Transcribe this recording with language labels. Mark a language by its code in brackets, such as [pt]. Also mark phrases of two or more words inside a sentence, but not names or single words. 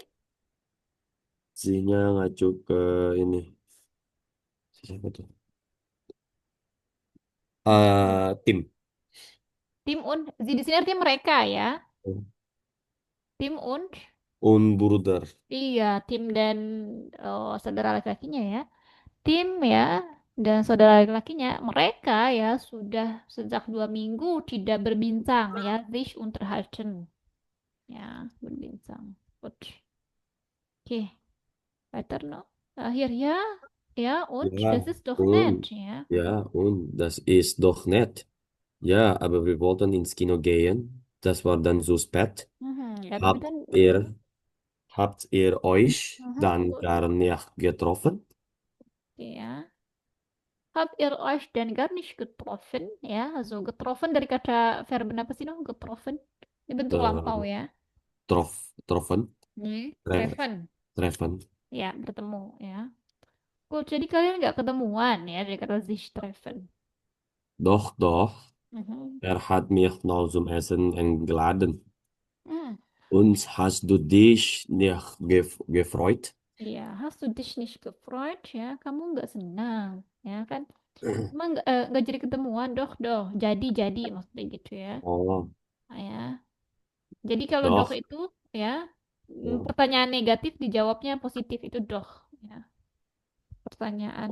[id] Sie-nya ngacu ke ini. Siapa tuh? Tim. Tim und, Sie di sini artinya mereka ya. Tim und, [de] Und Bruder. [id] iya, tim dan saudara laki-lakinya ya. Tim ya dan saudara laki-lakinya mereka ya sudah sejak 2 minggu tidak berbincang ya, [de] sich unterhalten [id] ya, berbincang. [de] Gut. Oke, weiter noch. [id] Akhir ya, ya, [de] und das Ja, ist doch nett und [id] ya. [de] ja, und das ist doch nett. Ja, aber wir wollten ins Kino gehen. Das war dann so spät. [id] Ya, tapi [de] Habt [id] kan [de] ihr, habt ihr euch mhm, dann gut. gar nicht getroffen? [id] Ya. [de] Hab ihr euch denn gar nicht getroffen? [id] Ya, so getroffen dari kata verb apa sih dong? Getroffen. Ini bentuk lampau Eh, ya. [de] Troffen, tre- Treffen. treffen. [id] Ya, bertemu ya. Oh, jadi kalian nggak ketemuan ya dari kata [de] sich treffen. Doch, doch, Mhm. hat mich noch zum Essen eingeladen. Hmm. Und hast du dich nicht gefreut? Iya, hast du dich nicht gefreut ya? [id] Kamu nggak senang, ya kan? Emang nggak jadi ketemuan, doh, jadi maksudnya gitu ya. Oh, Ah, ya. Jadi kalau doh doch. itu ya Ja. pertanyaan negatif dijawabnya positif itu doh. Ya. Pertanyaan